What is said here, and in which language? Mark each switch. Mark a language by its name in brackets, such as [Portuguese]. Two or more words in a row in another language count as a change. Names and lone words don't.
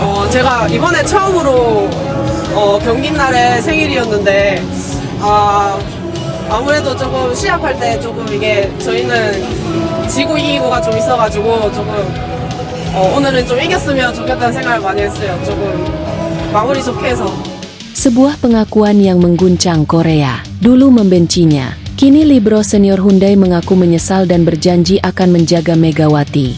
[Korean] 제가 이번에 처음으로 경기 날에 생일이었는데 아무래도 조금 시합할 때 조금 이게 저희는 지고 이기고가 좀 있어가지고 조금 오늘은 좀 이겼으면 좋겠다는 생각을 많이 했어요. 조금 마무리 좋게 해서. [Indonesian] Sebuah pengakuan yang mengguncang Korea. Dulu membencinya, kini Libero senior Hyundai mengaku menyesal dan berjanji akan menjaga Megawati.